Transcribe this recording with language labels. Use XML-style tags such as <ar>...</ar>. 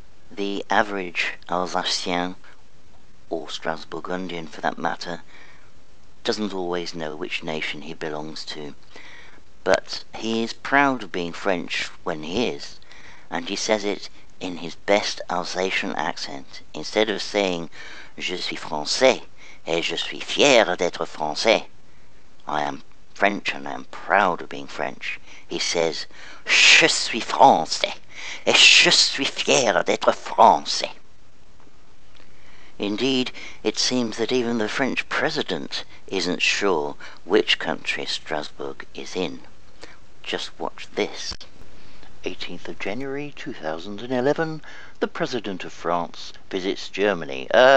<en>The average Alsacien, or Strasbourgundian for that matter, doesn't always know which nation he belongs to, but he is proud of being French when he is, and he says it in his best Alsatian accent. Instead of saying</en> <fr>Je suis français et je suis fier d'être français,</fr> <en>I am French and I am proud of being French, he says</en> <fr>Je suis français et je suis fier d'être français.</fr> <en>Indeed, it seems that even the French president isn't sure which country Strasbourg is in. Just watch this. 18th of January 2011, the President of France visits Germany.</en>